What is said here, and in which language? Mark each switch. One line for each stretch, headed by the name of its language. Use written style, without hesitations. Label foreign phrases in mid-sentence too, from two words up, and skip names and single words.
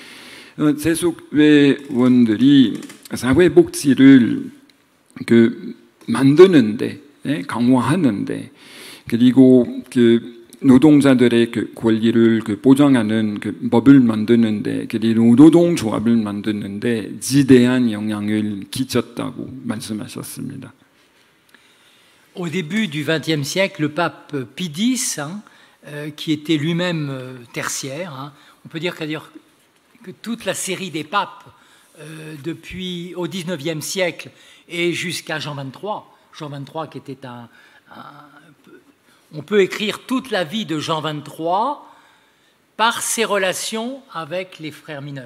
Korean: 제속회원들이 사회복지를 만드는데, 강화하는데, 그리고 그 노동자들의 그 권리를 보장하는 그 법을 만드는데, 그리고 노동조합을 만드는데 지대한 영향을 끼쳤다고 말씀하셨습니다.
French: Au début du XXe siècle, le pape Pie X qui était lui-même tertiaire. Hein. On peut dire que toute la série des papes, depuis au XIXe siècle et jusqu'à Jean XXIII qui était on peut écrire toute la vie de Jean XXIII par ses relations avec les frères mineurs.